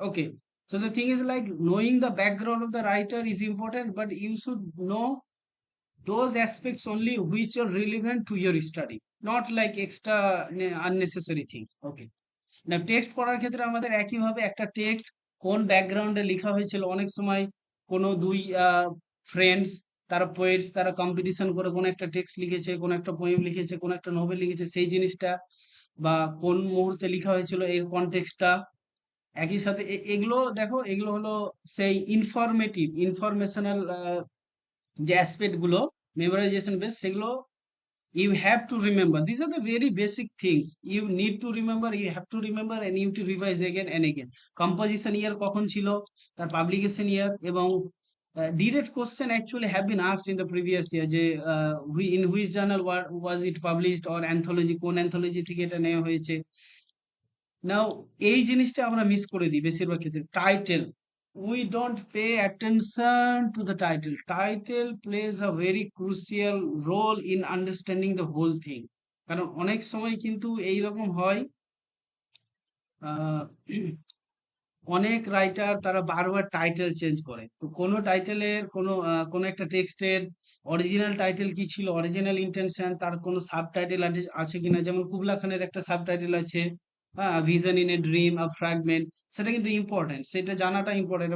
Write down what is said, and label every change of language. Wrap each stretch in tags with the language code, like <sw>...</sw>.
<en>Okay, so the thing is like knowing the background of the writer is important, but you should know those aspects only which are relevant to your study, not like extra unnecessary things.</en> <bn>Okay, না, text পড়ার ক্ষেত্রে আমাদের একইভাবে একটা text কোন ব্যাকগ্রাউন্ডে লেখা হয়েছিল, অনেক সময় কোনো দুই ফ্রেন্ডস, তারা পোয়েটস, তারা কম্পিটিশন করে কোনো একটা টেক্সট লিখেছে, কোনো একটা পোয়েম লিখেছে, কোনো একটা নোভেল লিখেছে, সেই জিনিসটা বা কোন মুহূর্তে লেখা হয়েছিল এই কনটেক্সটটা একই সাথে এগুলো দেখো, এগুলো হলো সেই ইনফরমেশনাল যে অ্যাসপেক্ট গুলো, মেমোরাইজেশন বেস, সেগুলো</bn> <en>you have to remember. These are the very basic things you need to remember, you have to remember, and you have to revise again and again. Composition year</en> <bn>কখন ছিল, তার publication ইয়ার, এবং</bn> <en>direct question actually have been asked in the previous year, যে in which journal was it published, or anthology,</en> <bn>কোন anthology থেকে এটা নেওয়া হয়েছে। নাও এই জিনিসটা আমরা মিস করে দিই বেশিরভাগ ক্ষেত্রে।</bn> <en>Title, we don't pay attention to the title. Title plays a very crucial role in understanding the whole thing.</en> <bn>কারণ অনেক সময় কিন্তু এইরকম হয়, অনেক রাইটার তারা বারবার টাইটেল চেঞ্জ করে। তো কোনো টাইটেলের কোনো একটা টেক্সটের অরিজিনাল টাইটেল কি ছিল, অরিজিনাল ইন্টেনশন, তার কোনো সাবটাইটেল আছে কিনা, যেমন কুবলা খানের একটা সাবটাইটেল আছে, vision in a dream, a fragment, সেটা কিন্তু ইম্পর্টেন্ট, সেটা জানাটা ইম্পর্টেন্ট।</bn>